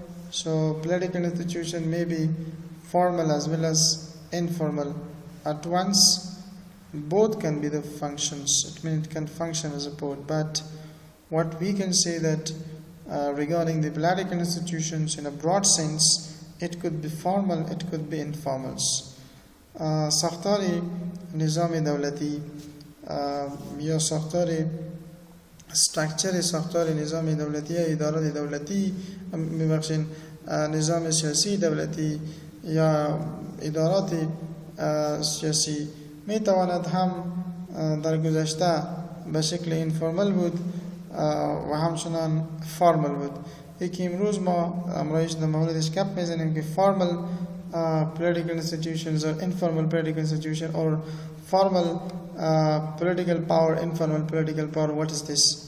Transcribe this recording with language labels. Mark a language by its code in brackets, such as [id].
[en] So political institution may be formal as well as informal at once. Both can be the functions. It means it can function as a both. But what we can say that regarding the political institutions in a broad sense, it could be formal, it could be informal. [fa] ساختاری نظام دولتی یا ساختار استراکچر ساختار نظام دولتی یا اداره دولتی، ببخشید نظام سیاسی دولتی یا ادارات سیاسی می تواند هم در گذشته به شکل اینفورمال بود و همچنان فارمال بود. یکی امروز ما امروز در موردش گپ میزنیم که فارمال [en] political institutions or informal political institution or formal political power, informal political power. What is this?